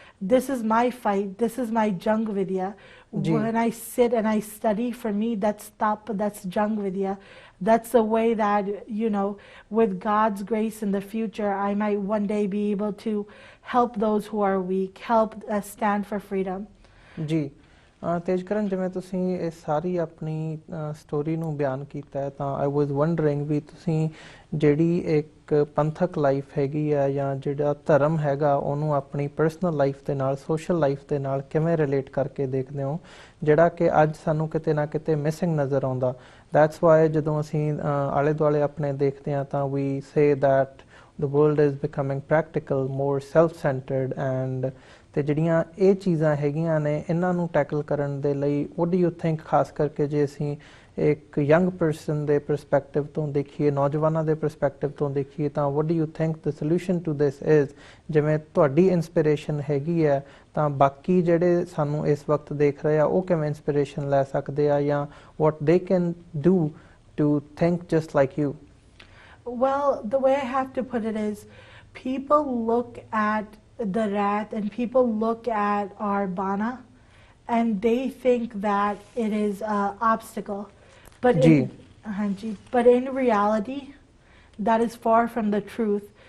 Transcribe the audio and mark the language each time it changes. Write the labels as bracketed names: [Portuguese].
[English] This is my fight. This is my Jung Vidya. जी When I sit and I study, for me, that's tap, that's Jung Vidya. That's the way that, with God's grace in the future, I might one day be able to help those who are weak, help stand for freedom. [Punjabi] ਜੀ ਤੇਜਕਰਨ, ਜਿਵੇਂ ਤੁਸੀਂ ਇਹ ਸਾਰੀ ਆਪਣੀ story ਨੂੰ ਬਿਆਨ ਕੀਤਾ ਹੈ, ਤਾਂ [English] I was wondering [Punjabi] ਵੀ ਤੁਸੀਂ ਜਿਹੜੀ ਇੱਕ ਪੰਥਕ ਲਾਈਫ ਹੈਗੀ ਆ ਜਾਂ ਜਿਹੜਾ ਧਰਮ ਹੈਗਾ ਉਹਨੂੰ ਆਪਣੀ ਪਰਸਨਲ ਲਾਈਫ ਦੇ ਨਾਲ, ਸੋਸ਼ਲ ਲਾਈਫ ਦੇ ਨਾਲ ਕਿਵੇਂ ਰਿਲੇਟ ਕਰਕੇ ਦੇਖਦੇ ਹੋ, ਜਿਹੜਾ ਕਿ ਅੱਜ ਸਾਨੂੰ ਕਿਤੇ ਨਾ ਕਿਤੇ ਮਿਸਿੰਗ ਨਜ਼ਰ ਆਉਂਦਾ। [English] that's why [Punjabi] ਜਦੋਂ ਅਸੀਂ ਆਲੇ ਦੁਆਲੇ ਆਪਣੇ ਦੇਖਦੇ ਹਾਂ ਤਾਂ ਵੀ say that [English] the world is becoming practical, more self-centered, and [Punjabi] ਤੇ ਜਿਹੜੀਆਂ ਇਹ ਚੀਜ਼ਾਂ ਹੈਗੀਆਂ ਨੇ ਇਹਨਾਂ ਨੂੰ ਟੈਕਲ ਕਰਨ ਦੇ ਲਈ [English] what do you think, [Punjabi] ਖਾਸ ਕਰਕੇ ਜੇ ਅਸੀਂ ਇੱਕ ਯੰਗ ਪਰਸਨ ਦੇ ਪਰਸਪੈਕਟਿਵ ਤੋਂ ਦੇਖੀਏ, ਨੌਜਵਾਨਾਂ ਦੇ ਪਰਸਪੈਕਟਿਵ ਤੋਂ ਦੇਖੀਏ, ਤਾਂ [English] what do you think the solution to this is? [Punjabi] ਜਿਵੇਂ ਤੁਹਾਡੀ ਇਨਸਪੀਰੇਸ਼ਨ ਹੈਗੀ ਹੈ ਤਾਂ ਬਾਕੀ ਜਿਹੜੇ ਸਾਨੂੰ ਇਸ ਵਕਤ ਦੇਖ ਰਹੇ ਆ ਉਹ ਕਿਵੇਂ ਇਨਸਪੀਰੇਸ਼ਨ ਲੈ ਸਕਦੇ ਆ, ਜਾਂ [English] what they can do to think just like you? Well, the way I have to put it is, people look at the rat and people look at our bana and they think that it is an obstacle. But but in reality, that is far from the truth.